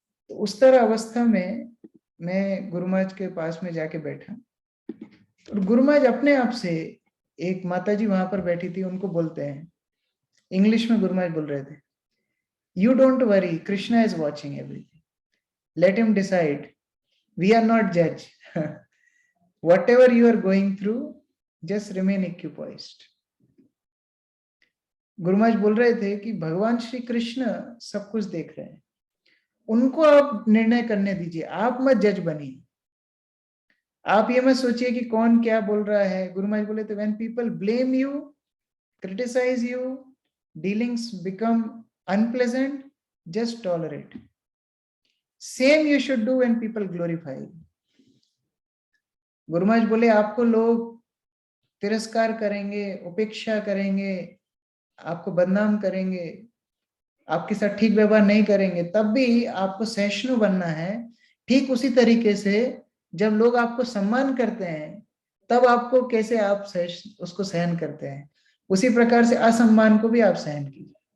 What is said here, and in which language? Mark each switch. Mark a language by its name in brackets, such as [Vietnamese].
[Hindi] तो उस तरह अवस्था में मैं गुरु महाराज के पास में जाके बैठा और गुरु महाराज अपने आप से, एक माताजी वहां पर बैठी थी, उनको बोलते हैं, इंग्लिश में गुरु महाराज बोल रहे थे, [English] You don't worry, Krishna is watching everything, let him decide, we are not जज, whatever you are going through, just remain equipoised. [Hindi] Guru Maharaj बोल रहे थे कि भगवान श्री कृष्ण सब कुछ देख रहे हैं, उनको आप निर्णय करने दीजिए, आप मत जज बनिए, आप ये मत सोचिए कि कौन क्या बोल रहा है। गुरु महाराज बोले थे, [English] when people blame you, criticize you, dealings become unpleasant, just tolerate. Same you should do when people glorify you. [Hindi] Guru Maharaj बोले आपको लोग तिरस्कार करेंगे, उपेक्षा करेंगे, आपको बदनाम करेंगे, आपके साथ ठीक व्यवहार नहीं करेंगे, तब भी आपको सहिष्णु बनना है। ठीक उसी तरीके से जब लोग आपको सम्मान करते हैं, तब आपको कैसे आप उसको सहन करते हैं, उसी प्रकार से असम्मान को भी आप सहन कीजिए।